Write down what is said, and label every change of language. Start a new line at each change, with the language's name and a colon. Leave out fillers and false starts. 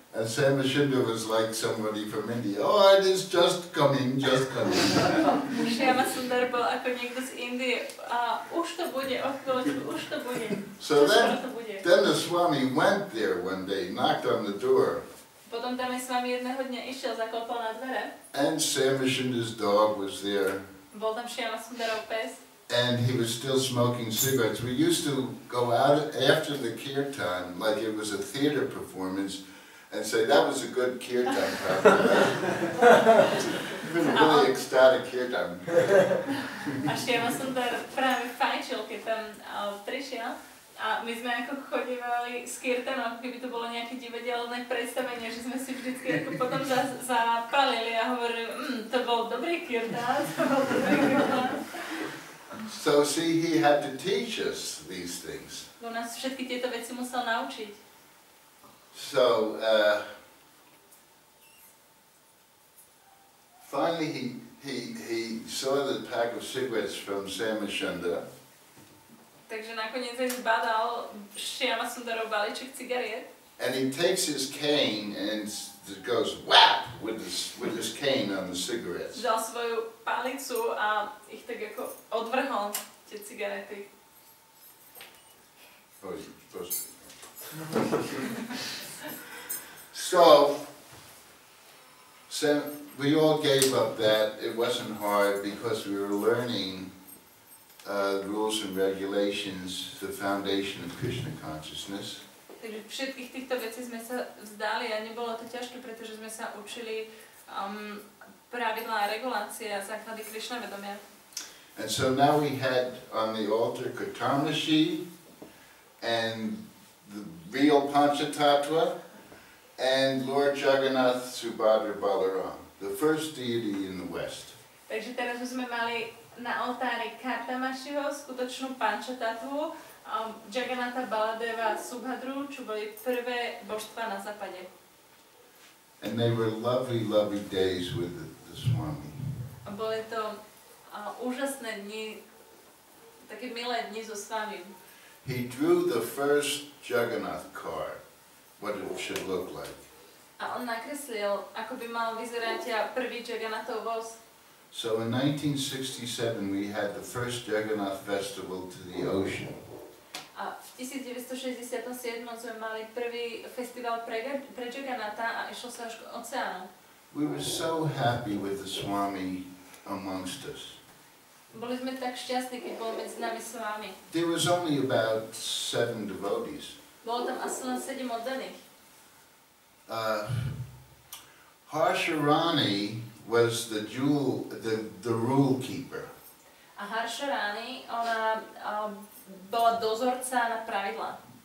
English: And Samashinda was like somebody from India. Oh, it is just coming, just coming.
Slovak: Shyamasundar bol ako niekto z Indie a už to bude, o chvíľočku, už to bude.
English: So then the Swami went there one day, knocked on the door.
Slovak: Potom tam s vami jedného dňa išiel, zaklopal na dvere.
English: And Samashinda's dog was there.
Slovak: Bol tam Shyamasundarov pes.
English: And he was still smoking cigarettes. We used to go out after the kirtan, like it was a theater performance, and say, that was a good kirtan, even a really ecstatic kirtan.
Slovak: A Shyamasundar práve fajčil, keď tam prišiel. A my sme ako chodívali s kirtanom, ako keby to bolo nejaké divadelné predstavenie, že sme si vždycky ako potom zapalili a hovorili, to bol dobrý kirtan, to bol dobrý kirtan.
English: So see, he had to teach us these things.
Slovak: On nás všetky tieto veci musel naučiť.
English: So, finally he saw the pack of cigarettes from Samashinda.
Slovak: Takže nakoniec aj zbadal Shyamasundarov balíček cigariet.
English: And he takes his cane and goes whap with his cane on the cigarettes.
Slovak: Vzal svoju palicu a ich tak ako odvrhol, tie cigarety.
English: So we all gave up that. It wasn't hard because we were learning rules and regulations, the foundation of Krishna consciousness.
Slovak: Takže všetkých týchto vecí sme sa vzdali a nebolo to ťažké, pretože sme sa učili pravidlá a regulácie a základy Krišna vedomia.
English: And so now we had on the altar Katamashi and the real Panchatattva and Lord Jagannath Subhadra Balaram, the first deity in the West.
Slovak: Takže teraz sme mali na oltári Kartamašiho, skutočnú Panchatattvu, Jagannatha, Baladeva, Subhadru, čo boli prvé božstva na západe.
English: And they were lovely, lovely days with the Swami.
Slovak: A boli to úžasné dni, také milé dni so Swami.
English: He drew the first Jagannath card, what it should look like.
Slovak: A on nakreslil, ako by mal vyzerať prvý Jagannathov voz.
English: So in 1967 we had the first Jagannath festival to the ocean.
Slovak: A v 1967 sme mali prvý festival pre Jagannatha a išlo sa až k oceánu.
English: We were so happy with the Swami amongst us.
Slovak: Boli sme tak šťastní, keď bol medzi nami s vami.
English: There was only about 7 devotees.
Slovak: Bolo tam asi len 7 oddaných.
English: Harsharani was the rule keeper.
Slovak: A Harsharani, ona bola dozorca na pravidlá.